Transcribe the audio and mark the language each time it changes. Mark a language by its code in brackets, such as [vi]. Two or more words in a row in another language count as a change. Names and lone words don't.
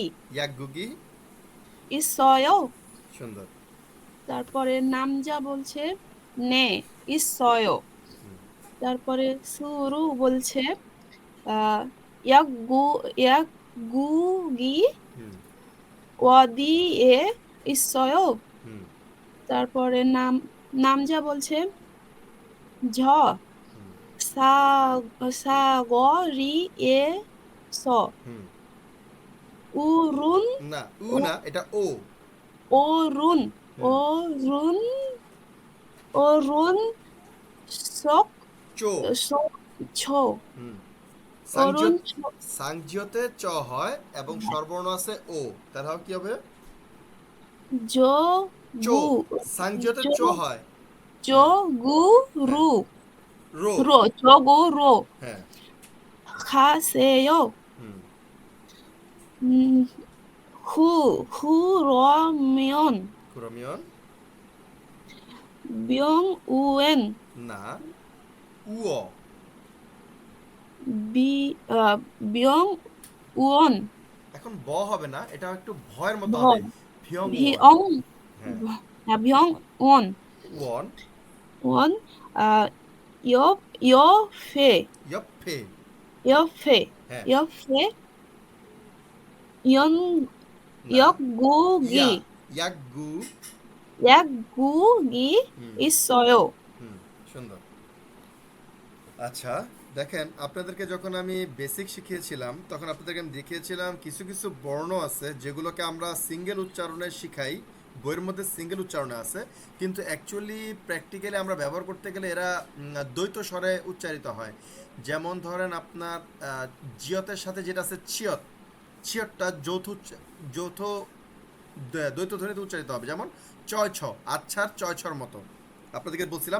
[ko] 약국이 있어요। [bn] সুন্দর তারপরে নামজা বলছে [ko] 네 있어요. [bn] তারপরে শুরু বলছে ইয়াগুগি হুম [ko] 어디에 있어요। হুম [bn] তারপরে নামজা বলছে 저 হুম [ko] 사거리에서 হুম 우룬 [bn] না উ না এটা ও [ko] 오룬 হুম 오룬 오룬 চো 초 হুম 오룬 [bn] সাংজিওতে চ হয় এবং সর্বর্ণ আছে ও তার কি হবে চো [ko] 조구 [bn] সাংজিওতে চ হয় [ko] 조구루 রো 조구로 [bn] হ্যাঁ [ko] 가세요। হুম 그러면 그러면 명우엔 [bn] না 우어 [ko] 명우원 [bn] এখন ব হবে না এটা একটু ভয়ের মতো ভ হবে ভিয়ং [ko] 비엉 [bn] হ্যাঁ [ko] 병원 ওয়ান 원 옆에 옆에 옆에 [bn] হ্যাঁ [ko] 옆에 연 [bn] না [ko] 약국이 ইয়া ইয়াগু 약국이 হুম 있어요। [bn] হুম সুন্দর আচ্ছা দেখেন আপনাদেরকে যখন আমি বেসিক শিখিয়েছিলাম তখন আপনাদেরকে আমি দেখিয়েছিলাম কিছু কিছু বর্ণ আছে যেগুলোকে আমরা সিঙ্গেল উচ্চারণে শিখাই বইয়ের মধ্যে সিঙ্গেল উচ্চারণে আছে কিন্তু অ্যাকচুয়ালি প্র্যাকটিক্যালি আমরা ব্যবহার করতে গেলে এরা দ্বৈত স্বরে উচ্চারিত হয় যেমন ধরেন আপনার জিয়তের সাথে যেটা আছে চিয়ত চিয়তটা যৌথ দ্বৈত ধ্বনিতে উচ্চারিত হবে যেমন চয় ছ আচ্ছার চয় ছর মতো আপনাদেরকে বলছিলাম